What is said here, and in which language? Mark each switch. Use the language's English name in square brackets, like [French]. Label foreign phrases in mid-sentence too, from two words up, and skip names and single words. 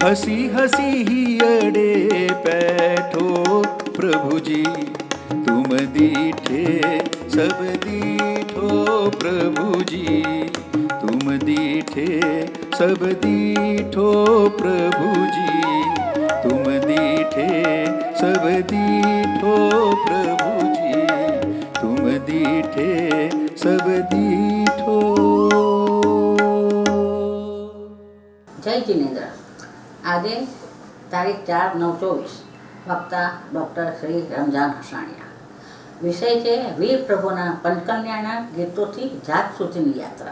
[Rajasthani] हसी हसी ही अड़े बैठो प्रभु जी, तुम दीठे सब दीठो प्रभु जी, तुम दीठे सब दीठो प्रभु जी, तुम दीठे सब दीठो प्रभु जी, तुम दीठे सब दीठो. [Gujarati] જય જિનેન્દ્ર. આજે તારીખ 4/9/24, વક્તા ડૉક્ટર શ્રી રમજાન હસાણિયા. વિષય છે વીર પ્રભુના પંચકલ્યાણના ગીતોથી જાત સુધીની યાત્રા.